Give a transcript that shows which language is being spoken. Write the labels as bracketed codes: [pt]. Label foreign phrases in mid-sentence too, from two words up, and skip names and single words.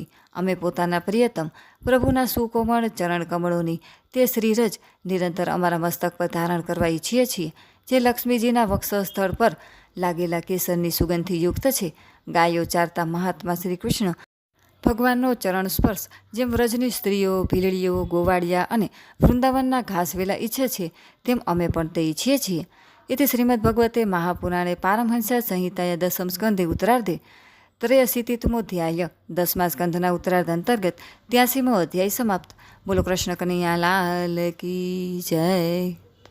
[gu] અમે પોતાના પ્રિયતમ પ્રભુના સુકોમળ ચરણકમળોની તે શ્રીરજ નિરંતર અમારા મસ્તક પર ધારણ કરવા ઈચ્છીએ છીએ, જે લક્ષ્મીજીના વક્ષસ્થળ પર લાગેલા કેસરની સુગંધથી યુક્ત છે. ગાયો ચારતા મહાત્મા શ્રી કૃષ્ણ ભગવાનનો ચરણ સ્પર્શ જેમ વ્રજની સ્ત્રીઓ, ભીલડીઓ, ગોવાળિયા અને વૃંદાવનના ઘાસવેલા ઈચ્છે છે, તેમ અમે પણ તે ઈચ્છીએ છીએ. [sa] इति श्रीमद्भगवते महापुराणे पारमहंस्या संहिताया दशम स्कंधे उत्तरार्धे 83 [gu] 10મા સ્કંધના ઉત્તરાર્ધ અંતર્ગત 83મો અધ્યાય સમાપ્ત. [hi] बोलो कृष्ण कन्हैया लाल की जय.